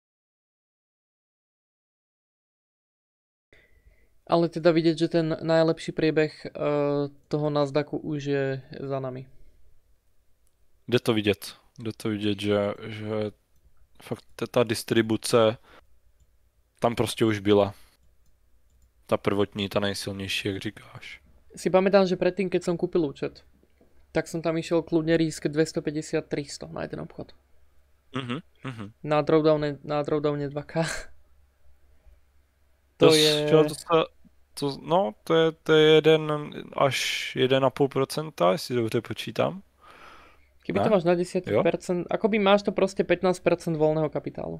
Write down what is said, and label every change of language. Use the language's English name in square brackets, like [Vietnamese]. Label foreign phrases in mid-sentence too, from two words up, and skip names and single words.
[Slovak] Ale teda vidieť, že ten najlepší priebeh toho Nasdaqu už je za nami. [Czech] Jde to vidět, že fakt ta distribuce tam prostě už byla. Ta prvotní, ta nejsilnější, jak říkáš. [Slovak] Si pamätám, že predtým, keď som kúpil účet, tak som tam išiel kľudne risk 250-300 na jeden obchod. Na drawdowne 2K. [Czech] To je 1 až 1,5%, jestli dobře počítám. [Slovak] Keby to máš na 10%, akoby máš to proste 15% voľného kapitálu.